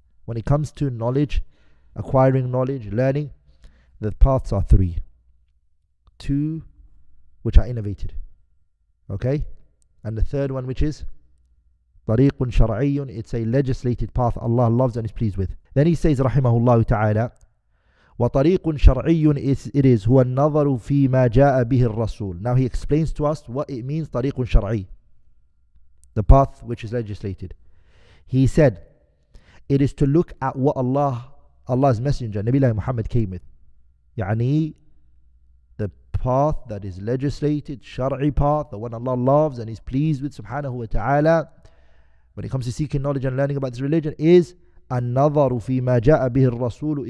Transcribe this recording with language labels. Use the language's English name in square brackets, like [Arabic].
[English] When it comes to knowledge, acquiring knowledge, learning, the paths are three. Two which are innovated. Okay? And the third one, which is [Arabic] طَرِيقٌ شَرْعِيٌّ, [English] it's a legislated path Allah loves and is pleased with. Then he says, [Arabic] rahimahullah ta'ala, وَطَرِيقٌ شَرْعِيٌّ, [English] it is [Arabic] هُوَ النَّظَرُ فِي مَا جَاءَ بِهِ الرَّسُولُ. [English] Now he explains to us what it means, [Arabic] طَرِيقٌ شَرْعِي, [English] the path which is legislated. He said, it is to look at what Allah's messenger, Nabi Muhammad, came with. Yani, the path that is legislated, shar'i path, the one Allah loves and is pleased with subhanahu wa ta'ala, when it comes to seeking knowledge and learning about this religion, is [Arabic] النظر فيما جاء به الرسول.